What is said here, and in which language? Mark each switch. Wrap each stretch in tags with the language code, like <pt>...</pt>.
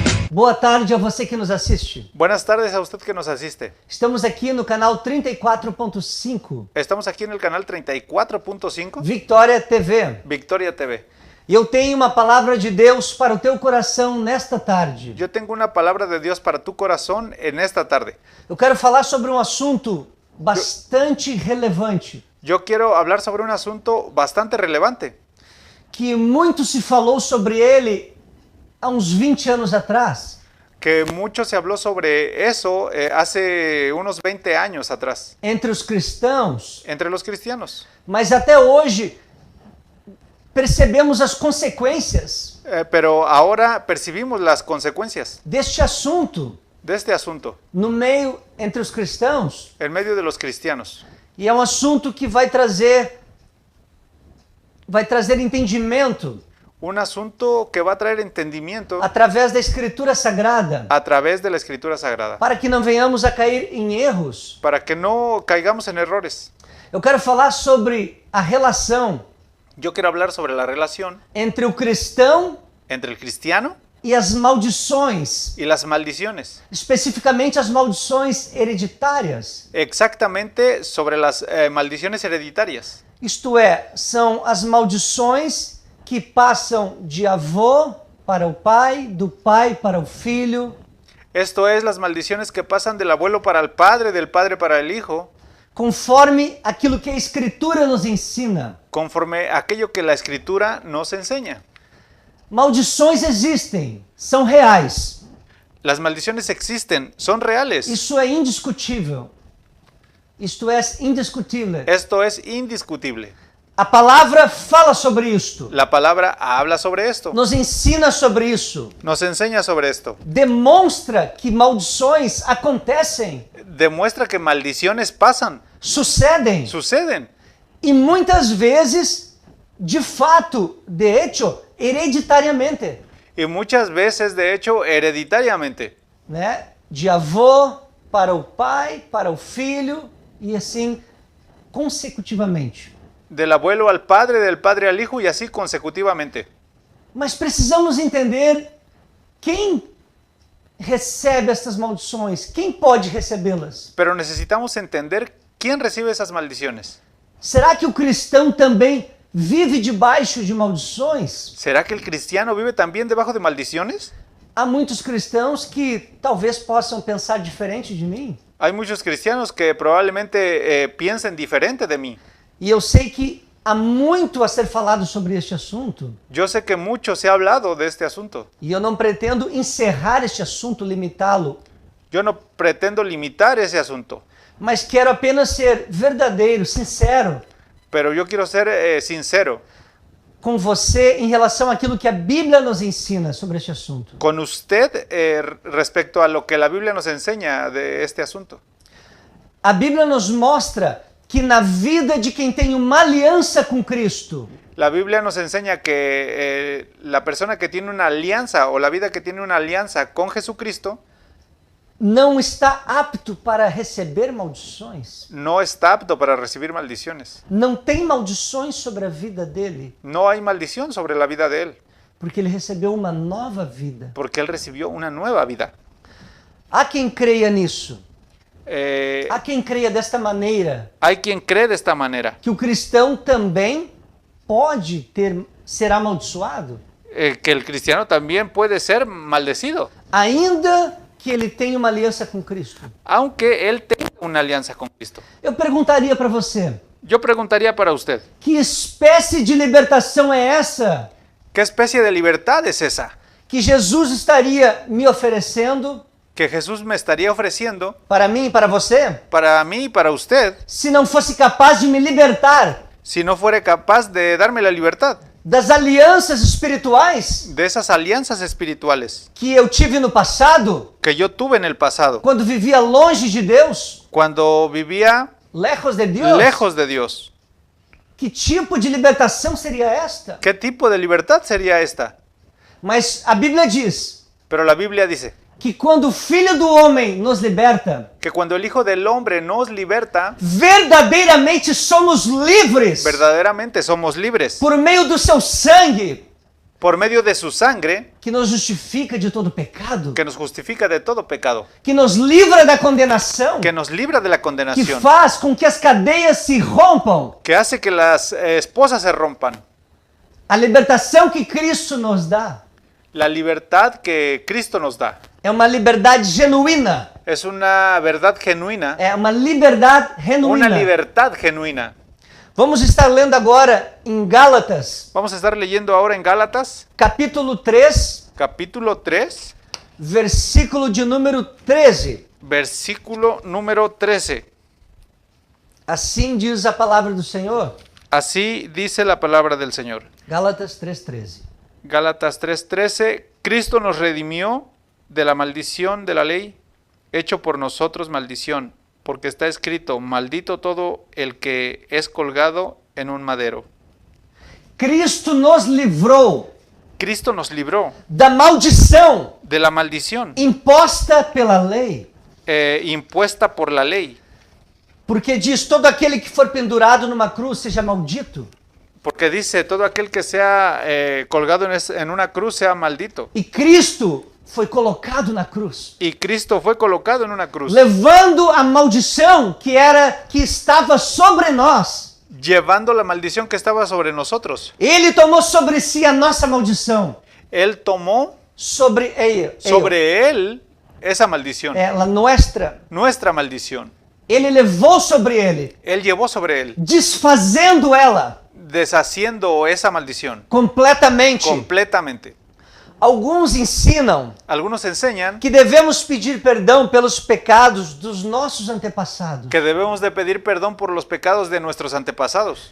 <pt>Boa tarde a você que nos assiste.</pt> <es>Buenas tardes a usted que nos asiste.</es> <pt>Estamos aqui no canal 34.5</pt> <es>Estamos aquí en el canal 34.5</es> <pt>Vitória TV.</pt> <es>Victoria TV.</es> <pt>E eu tenho uma palavra de Deus para o teu coração nesta tarde.</pt> <es>Yo tengo una palabra de Dios para tu corazón en esta tarde.</es> <pt>Eu quero falar sobre um assunto bastante relevante,</pt> <es>Yo quiero hablar sobre un asunto bastante relevante,</es> <pt>que muito se falou sobre ele há uns 20 anos atrás,</pt> <es>que mucho se habló sobre eso hace unos 20 años atrás,</es> <pt>entre os cristãos,</pt> <es>entre los cristianos.</es> <pt>mas até hoje percebemos as consequências</pt> <es>Pero ahora percibimos las consecuencias</es> <pt>deste assunto</pt> <es>de este asunto</es> <pt>no meio entre os cristãos.</pt> <es>en medio de los cristianos.</es> <pt>E é um assunto que vai trazer entendimento</pt> <es>Un asunto que va a traer entendimiento</es> <pt>através da Escritura Sagrada,</pt> <es>a través de la Escritura Sagrada,</es> <pt>para que não venhamos a cair em erros.</pt> <es>para que no caigamos en errores.</es> <pt>Eu quero falar sobre a relação</pt> <es>Yo quiero hablar sobre la relación</es> <pt>entre o cristão</pt> <es>entre el cristiano</es> <pt>e as maldições,</pt> <es>y las maldiciones.</es> <pt>especificamente as maldições hereditárias.</pt> <es>Exactamente sobre las maldiciones hereditarias.</es> <pt>Isto é, são as maldições que passam de avô para o pai, do pai para o filho,</pt> <es>Esto es las maldiciones que pasan del abuelo para el padre, del padre para el hijo,</es> <pt>conforme aquilo que a Escritura nos ensina.</pt> <es>conforme aquello que la Escritura nos enseña.</es> <pt>Maldições existem, são reais.</pt> <es>Las maldiciones existen, son reales.</es> <pt>Isso é indiscutível. Isto é indiscutível.</pt> <es>Esto es indiscutible.</es> <pt>A palavra fala sobre isto,</pt> <es>La palabra habla sobre esto,</es> <pt>nos ensina sobre isso,</pt> <es>nos enseña sobre esto.</es> <pt>demonstra que maldições acontecem,</pt> <es>Demuestra que maldiciones pasan,</es> <pt>sucedem,</pt> <es>suceden.</es> <pt>e muitas vezes, de fato,</pt> <es>de hecho,</es> <pt>hereditariamente,</pt> <es>Y muchas veces, de hecho, hereditariamente.</es> <pt>né? De avô para o pai, para o filho, e assim consecutivamente.</pt> <es>Del abuelo al padre, del padre al hijo y así consecutivamente.</es> <pt>Mas precisamos entender quem recebe estas maldições, quem pode recebê-las.</pt> <es>Pero necesitamos entender quién recibe esas maldiciones.</es> <pt>Será que o cristão também vive debaixo de maldições?</pt> <es>¿Será que el cristiano vive también debajo de maldiciones?</es> <pt>Há muitos cristãos que talvez possam pensar diferente de mim.</pt> <es>Hay muchos cristianos que probablemente piensen diferente de mí.</es> <pt>E eu sei que há muito a ser falado sobre este assunto.</pt> <es>Yo sé que mucho se ha hablado de este asunto.</es> <pt>E eu não pretendo encerrar este assunto, limitá-lo.</pt> <es>Yo no pretendo limitar ese asunto,</es> <pt>Mas quero apenas ser verdadeiro, sincero</pt> <es>pero yo quiero ser sincero</es> <pt>com você em relação àquilo que a Bíblia nos ensina sobre este assunto.</pt> <es>con usted respecto a lo que la Biblia nos enseña de este asunto.</es> <pt>A Bíblia nos mostra que na vida de quem tem uma aliança com Cristo,</pt> <es>La Biblia nos enseña que la persona que tiene una alianza o la vida que tiene una alianza con Jesucristo</es> <pt>não está apto para receber maldições.</pt> <es>no está apto para recibir maldiciones.</es> <pt>Não tem maldições sobre a vida dele,</pt> <es>No hay maldición sobre la vida de él,</es> <pt>porque ele recebeu uma nova vida.</pt> <es>porque él recibió una nueva vida.</es> <pt>Há quem creia nisso. Eh, Há quem creia desta maneira,</pt> <es>hay quien cree de esta manera,</es> <pt>que o cristão também pode ser amaldiçoado,</pt> <es>que el cristiano también puede ser maldecido,</es> <pt>ainda que ele tenha uma aliança com Cristo.</pt> <es>aunque él tenga una alianza con Cristo.</es> <pt>Eu perguntaria para você,</pt> <es>Yo preguntaría para usted,</es> <pt>que espécie de libertação é essa</pt> <es>¿qué especie de libertad es esa</es> <pt>que Jesus estaria me oferecendo</pt> <es>que Jesús me estaría ofreciendo</es> <pt>para mim e para você,</pt> <es>para mí y para usted</es> <pt>se não fosse capaz de me libertar</pt> <es>si no fuera capaz de darme la libertad</es> <pt>das alianças espirituais</pt> <es>de esas alianzas espirituales</es> <pt>que eu tive no passado,</pt> <es>que yo tuve en el pasado,</es> <pt>quando vivia longe de Deus,</pt> <es>cuando vivía lejos de Deus? lejos de Dios?</es> <pt>Que tipo de libertação seria esta?</pt> <es>¿Qué tipo de libertad sería esta?</es> <pt>Mas a Bíblia diz</pt> <es>Pero la Biblia dice</es> <pt>que quando o Filho do Homem nos liberta,</pt> <es>que cuando el Hijo del Hombre nos liberta,</es> <pt>verdadeiramente somos livres</pt> <es>verdaderamente somos libres</es> <pt>por meio do seu sangue,</pt> <es>por medio de su sangre,</es> <pt>que nos justifica de todo pecado,</pt> <es>que nos justifica de todo pecado,</es> <pt>que nos livra da condenação,</pt> <es>que nos libra de la que condenación,</es> <pt>faz com que as cadeias se rompam.</pt> <es>que hace que las esposas se rompan.</es> <pt>A libertação que Cristo nos dá</pt> <es>La libertad que Cristo nos da</es> <pt>é uma liberdade genuína,</pt> <es>es una verdad genuina,</es> <pt>é uma liberdade</pt> <es>una</es> <pt>genuína.</pt> <es>libertad genuina.</es> <pt>Vamos estar lendo agora em Gálatas,</pt> <es>Vamos a estar leyendo ahora en Gálatas,</es> <pt>capítulo 3,</pt> <es>capítulo 3,</es> <pt>versículo de número 13.</pt> <es>versículo número 13.</es> <pt>Assim diz a palavra do Senhor.</pt> <es>Así dice la palabra del Señor.</es> <pt>Gálatas 3:13.</pt> <es>Gálatas 3:13, Cristo nos redimió de la maldición de la ley, hecho por nosotros maldición, porque está escrito, maldito todo el que es colgado en un madero.</es> <pt>Cristo nos livrou</pt> <es>Cristo nos libró</es> <pt>da maldição</pt> <es>de la maldición</es> <pt>imposta pela lei.</pt> <es>impuesta por la ley,</es> <pt>Porque diz, todo aquele que for pendurado numa cruz seja maldito.</pt> <es>porque dice, todo aquel que sea colgado en una cruz sea maldito.</es> <pt>E Cristo foi colocado na cruz,</pt> <es>Y Cristo fue colocado en una cruz,</es> <pt>levando a maldição que estava sobre nós.</pt> <es>llevando la maldición que estaba sobre nosotros.</es> <pt>Ele tomou sobre si a nossa maldição.</pt> <es>Él tomó Sobre él esa maldición,</es> <pt>ela</pt> <es>nuestra maldición.</es> <pt>Ele levou sobre ele,</pt> <es>Él llevó sobre él,</es> <pt>desfazendo ela</pt> <es>deshaciendo esa maldición</es> <pt>completamente.</pt> <es>completamente.</es> <pt>Alguns ensinam</pt> <es>Algunos enseñan</es> <pt>que devemos pedir perdão pelos pecados dos nossos antepassados.</pt> <es>que debemos de pedir perdón por los pecados de nuestros antepasados.</es>